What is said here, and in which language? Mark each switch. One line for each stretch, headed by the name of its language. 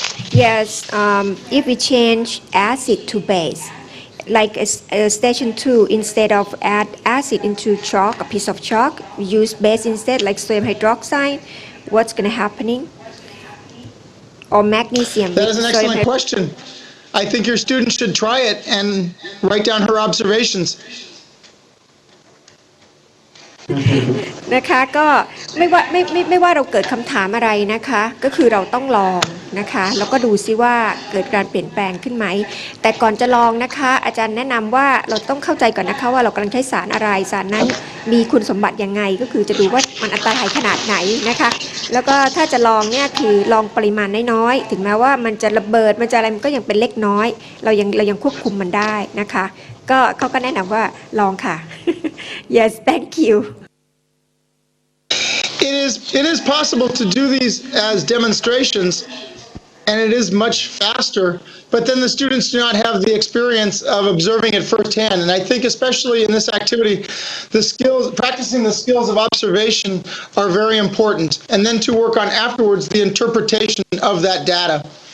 English: Yes, if we change acid to base, like station 2, instead of add acid into chalk, a piece of chalk, we use base instead, like sodium hydroxide, what's going to happening? Or magnesium. That is an with sodium excellent question. I think your student should try it and write down her observations.
Thai: นะคะก็ไม่ว่าเราเกิดคำถามอะไรนะคะก็คือเราต้องลองนะคะแล้วก็ดูซิว่าเกิดการเปลี่ยนแปลงขึ้นไหมแต่ก่อนจะลองนะคะอาจารย์แนะนำว่าเราต้องเข้าใจก่อนนะคะว่าเรากำลังใช้สารอะไรสารนั้นมีคุณสมบัติยังไงก็คือจะดูว่ามันอันตรายขนาดไหนนะคะแล้วก็ถ้าจะลองเนี่ยคือลองปริมาณน้อยๆถึงแม้ว่ามันจะระเบิดมันจะอะไรมันก็ยังเป็นเล็กน้อยเรายังควบคุมมันได้นะคะก็เขาก็แนะนำว่าลองค่ะ
English: yes thank you It is possible to do these as demonstrations, and it is much faster, but then the students do not have the experience of observing it firsthand. And I think especially in this activity, practicing the skills of observation are very important, and then to work on afterwards the interpretation of that data.